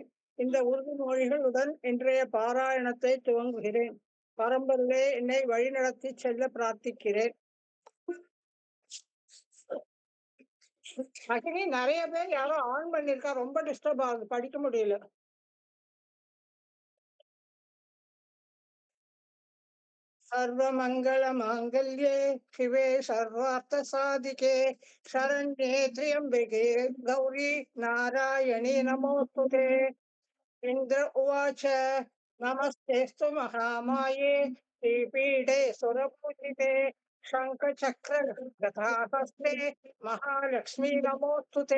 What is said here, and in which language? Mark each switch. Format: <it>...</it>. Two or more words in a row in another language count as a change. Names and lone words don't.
<ta>இந்த உறுதிமொழிகளுடன் இன்றைய பாராயணத்தை துவங்குகிறேன். பரம்பொருளே, என்னை வழிநடத்தி செல்ல பிரார்த்திக்கிறேன். அக்னி நிறைய பேர் யாரோ ஆன் பண்ணிருக்கா, ரொம்ப டிஸ்டர்ப் ஆகுது, படிக்க முடியல.</ta> <sa>सर्वमंगल मांगल्ये शिवे सर्वार्थ साधिके शरण्ये त्र्यंबके गौरी नारायणी नमोस्तुते। इंद्र उवाच नमस्तेस्तु महामाये श्रीपीठे सुरपूजिते शंखचक्र गदाहस्ते महालक्ष्मी नमोस्तुते।</sa>